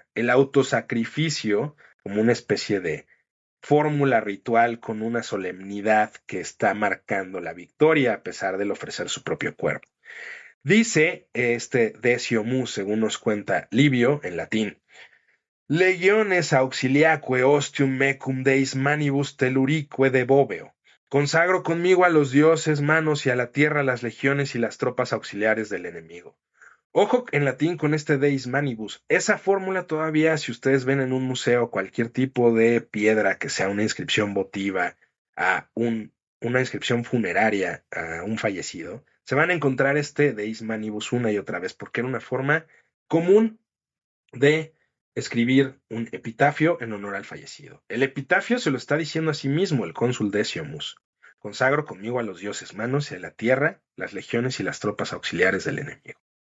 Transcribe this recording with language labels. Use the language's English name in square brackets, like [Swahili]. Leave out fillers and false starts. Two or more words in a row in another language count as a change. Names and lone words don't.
[Spanish] El autosacrificio, como una especie de fórmula ritual con una solemnidad que está marcando la victoria a pesar del ofrecer su propio cuerpo. Dice este Decio Mus, según nos cuenta Livio en latín: [Latin] Legiones auxiliaque ostium mecum deis manibus telurique deboveo. [Spanish] Consagro conmigo a los dioses manos y a la tierra las legiones y las tropas auxiliares del enemigo. Ojo en latín con este [Latin] deis manibus. [Spanish] Esa fórmula todavía, si ustedes ven en un museo cualquier tipo de piedra que sea una inscripción votiva a una inscripción funeraria a un fallecido, se van a encontrar este [Latin] deis manibus [Spanish] una y otra vez porque era una forma común de escribir un epitafio en honor al fallecido. El epitafio se lo está diciendo a sí mismo el cónsul Decio Mus. Consagro conmigo a los dioses manos y a la tierra, las legiones y las tropas auxiliares del enemigo.